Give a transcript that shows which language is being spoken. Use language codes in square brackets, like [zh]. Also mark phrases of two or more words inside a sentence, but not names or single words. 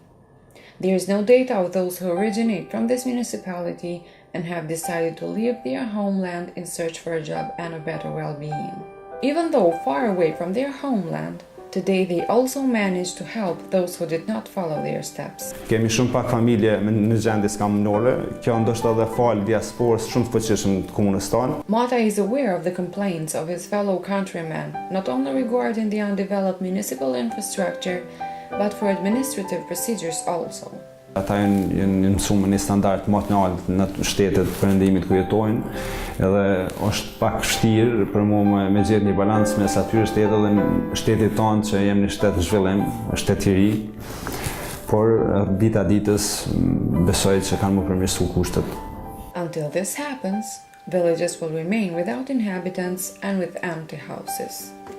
[en] There is no data of those who originate from this municipality and have decided to leave their homeland in search for a job and a better well-being. Even though far away from their homeland, today they also manage to help those who did not follow their steps. [sq] Kemi shumë pak familje në gjendje skamunore, kjo ndoshta edhe fal diasporës shumë të fuqishëm të komunës tonë. [en] Mata is aware of the complaints of his fellow countrymen, not only regarding the undeveloped municipal infrastructure, but for administrative procedures also. [sq] Ata janë mësuar në standard më të lartë në shtetet perëndimit ku jetojnë, edhe është pak vështirë për mua me gjetë një balancë mes atyre shtetet dhe shtetit tonë që jemi në shtet zhvillim, shtet I ri, por dita ditës besoj që kanë më përmirësu kushtet. [en] Until this happens, villages will remain without inhabitants and with empty houses.